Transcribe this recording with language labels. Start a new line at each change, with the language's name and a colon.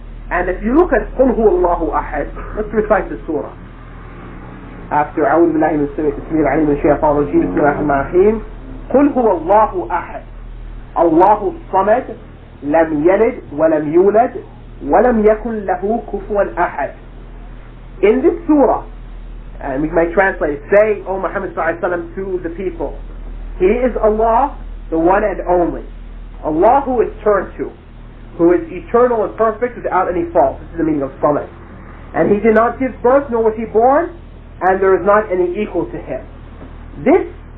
English: And if you look at
Arabic: قُلْ هُوَ اللَّهُ أَحَدٌ,
English: let's recite the surah. After
Arabic: أعوذ بالله من السميع العليم من الشيطان الرجيم بسم الله الرحمن الرحيم قُلْ هُوَ اللَّهُ أَحَدٌ الله الصمد لم يلد ولم يولد ولم يكن له كفوا أحد.
English: In this surah, and we may translate it, say, O Muhammad sallallahu alaihi wasallam, to the people, He is Allah, the one and only. Allah who is turned to, who is eternal and perfect without any fault. This is the meaning of Samad. And He did not give birth, nor was He born, and there is not any equal to Him. This